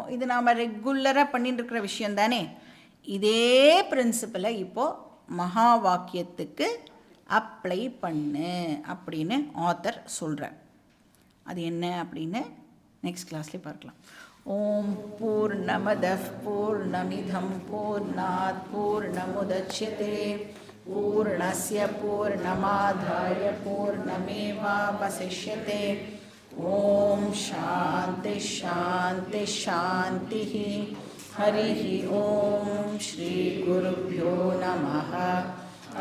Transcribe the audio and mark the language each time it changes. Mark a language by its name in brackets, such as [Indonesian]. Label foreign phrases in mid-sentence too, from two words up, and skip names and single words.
[Tamil] இது நாம் ரெகுலராக பண்ணிட்டு இருக்கிற விஷயம் தானே. இதே பிரின்சிபலை இப்போது மகா வாக்கியத்துக்கு அப்ளை பண்ணு அப்படின்னு ஆத்தர் சொல்கிறார். அது என்ன அப்படின்னு [English] next class [Tamil] பார்க்கலாம். [Sanskrit] ॐ पूर्णमदः पूर्णमिदं पूर्णात् पूर्णमुदच्यते पूर्णस्य पूर्णमादाय पूर्णमेवावशिष्यते. ॐ शान्ति शान्ति शान्ति. हरिः ॐ श्री गुरुभ्यो नमः.